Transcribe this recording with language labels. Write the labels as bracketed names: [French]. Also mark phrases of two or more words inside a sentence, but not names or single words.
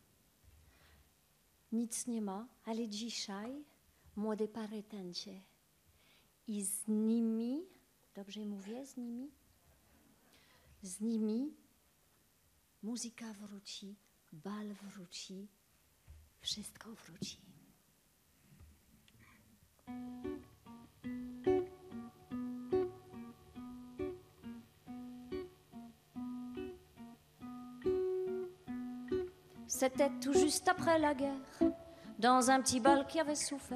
[Polish] Nic nie ma, ale dzisiaj młode pary tańczą. I z nimi, dobrze mówię, z nimi? Z nimi muzyka wróci, bal wróci, wszystko wróci. [French] C'était tout juste après la guerre, dans un petit bal qui avait souffert.